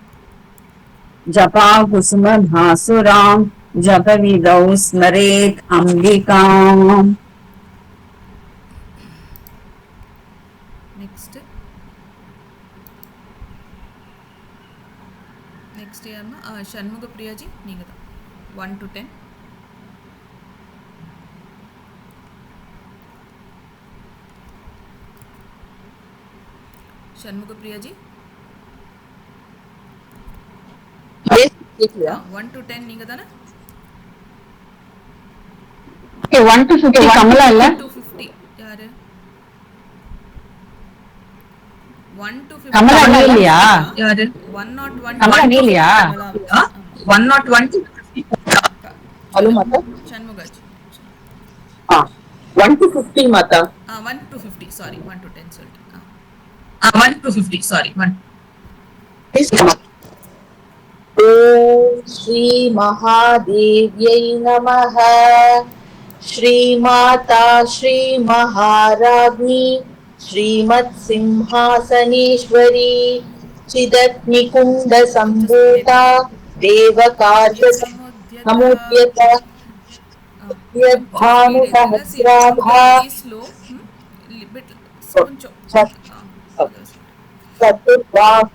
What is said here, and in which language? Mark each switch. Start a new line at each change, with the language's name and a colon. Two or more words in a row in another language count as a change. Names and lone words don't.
Sanskrit: जपाकुसुमभासुराम् जपविधौ स्मरेत् अम्बिकाम्
Tamil: नेक्स्ट यारम्मा षण्मुग प्रिया जी நீங்க தான் 1 to 10 षण्मुग प्रिया जी 1 to 10 நீங்க தானே 1 to 50 கமலா இல்ல 1 to 50 யாரு 1 to 50 கமலா நீ இல்லையா யாரு 101 கமலா நீ இல்லையா 101 ஹலோ மாதா षण्मुगाजी 1 to 50 மாதா 1 to 50 sorry 1 to 10 சொல்லிட்டு 1 to 50 sorry 1
Sanskrit: ओम श्री महादेव्यै नमः श्रीमाता श्री महाराज्ञी श्रीमत्सिंहासनेश्वरी चिदग्निकुण्ड सम्भूता देवकार्य समुद्यता यद्भानुसहस्राभा चतुर्बाहु